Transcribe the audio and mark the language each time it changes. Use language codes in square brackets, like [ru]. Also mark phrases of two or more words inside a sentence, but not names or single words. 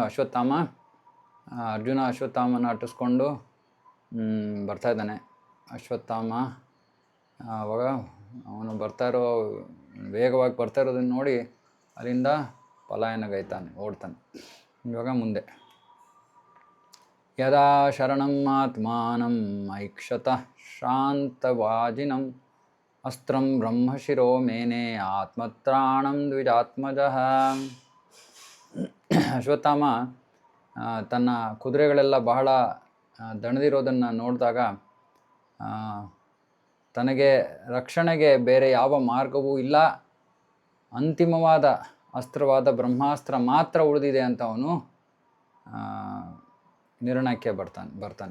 [kn] ಅಶ್ವತ್ಥಾಮ ಅರ್ಜುನ ಅಶ್ವತ್ಥಾಮನ ಅಟ್ಟಿಸ್ಕೊಂಡು ಬರ್ತಾ ಇದ್ದಾನೆ. ಅಶ್ವತ್ಥಾಮ ಅವಾಗ ಅವನು ವೇಗವಾಗಿ ಬರ್ತಾ ಇರೋದನ್ನು ನೋಡಿ ಅಲ್ಲಿಂದ ಪಲಾಯನಗೈತಾನೆ, ಓಡ್ತಾನೆ. ಇವಾಗ ಮುಂದೆ [sa] ಯದಾ ಶರಣಂ ಆತ್ಮಾನಂ ಐಕ್ಷತ ಶಾಂತವಾಜಿನಂ ಅಸ್ತ್ರಂ ಬ್ರಹ್ಮಶಿರೋ ಮೇನೆ ಆತ್ಮತ್ರಾಣಂ ದ್ವಿಜಾತ್ಮಜಃ. [kn] ಅಶ್ವತ್ಥಾಮ ತನ್ನ ಕುದುರೆಗಳೆಲ್ಲ ಬಹಳ ದಣದಿರೋದನ್ನು ನೋಡಿದಾಗ ತನಗೆ ರಕ್ಷಣೆಗೆ ಬೇರೆ ಯಾವ ಮಾರ್ಗವೂ ಇಲ್ಲ, ಅಂತಿಮವಾದ ಅಸ್ತ್ರವಾದ ಬ್ರಹ್ಮಾಸ್ತ್ರ ಮಾತ್ರ ಉಳಿದಿದೆ ಅಂತ ಅವನು ನಿರ್ಣಯಕ್ಕೆ ಬರ್ತಾನೆ.